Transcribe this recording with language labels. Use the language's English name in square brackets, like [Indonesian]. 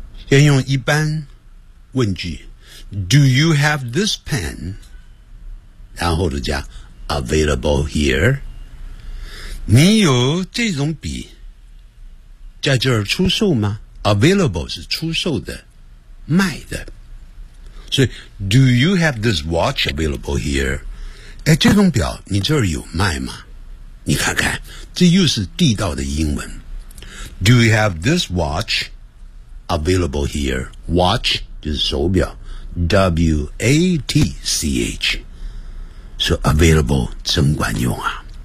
[Chinese] 先用一般问句 [English] Do you have this pen? [Chinese] 然后就加 Available here. 你有这种笔在这儿出售吗？ Available 是出售的，卖的。所以 [English] Do you have this watch available here? [Chinese] 哎，这种表你这儿有卖吗？你看看，这又是地道的英文。 [English] Do you have this watch available here? [Chinese] Watch 就是手表， W-A-T-C-H, so available 真管用啊。